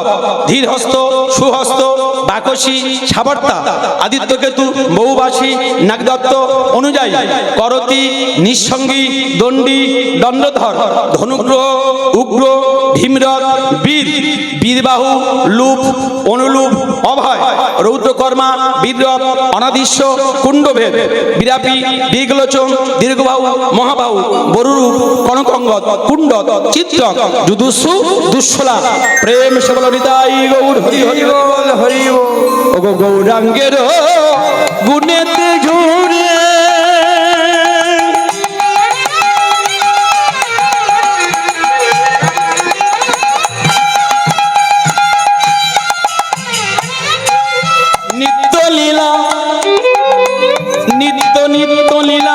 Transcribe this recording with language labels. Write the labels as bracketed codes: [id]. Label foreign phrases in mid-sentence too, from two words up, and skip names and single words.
[bn] ধীরহস্ত, সুহস্ত, বাকসী, সাবর্তা, আদিত্যকেতু, মৌবাসী, নাগদত্ত, অনুযায়ী, করতি, নিঃসঙ্গী, দণ্ডী, দণ্ডধর, ধনুগ্রহ, উগ্র, ভীমরথ, বীর, বীরবাহু, লূপ, অনুলূপ, অভয়, রৌদ্রকর্মা, বীররথ, অনাদিশ্য, কুণ্ডভেদ, বিরাপী, দীর্ঘলোচন, দীর্ঘবাহু, মহাবাহু, বরুরূপ, কনকঙ্গদ, কুণ্ডদ, চিত্রক, যুদুস্সু, দুঃশলা। প্রেম সবল হৃদয় গৌর হরি হরি বল, হরি বল। ওগো গৌরাঙ্গের গুণেতে ঝুরে নিত্য লীলা, নিত্য নিত্য লীলা।